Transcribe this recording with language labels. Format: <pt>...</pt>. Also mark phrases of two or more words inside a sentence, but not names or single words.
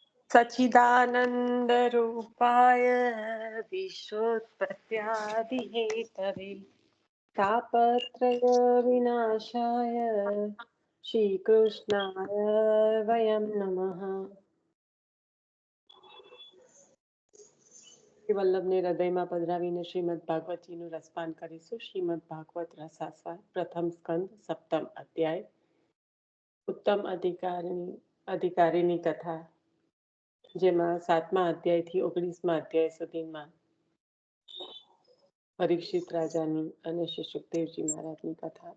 <sa>सच्चिदानंद रूपाय विश्वोत्पत्त्यादिहेतवे तापत्रय विनाशाय श्रीकृष्णाय वयं नमः।</sa> <gu>શ્રી વલ્લભને હૃદયમાં પધરાવીને શ્રીમદ ભાગવતજીનું રસપાન કરીશું. શ્રીમદ ભાગવત રસાસ્વાદ પ્રથમ સ્કંદ સપ્તમ અધ્યાય ઉત્તમ અધિકારીની કથા, જેમાં 7મા અધ્યાયથી 19મા અધ્યાય સુધીમાં પરીક્ષિત રાજાની અને શ્રી સુખદેવજી મહારાજની કથા.</gu>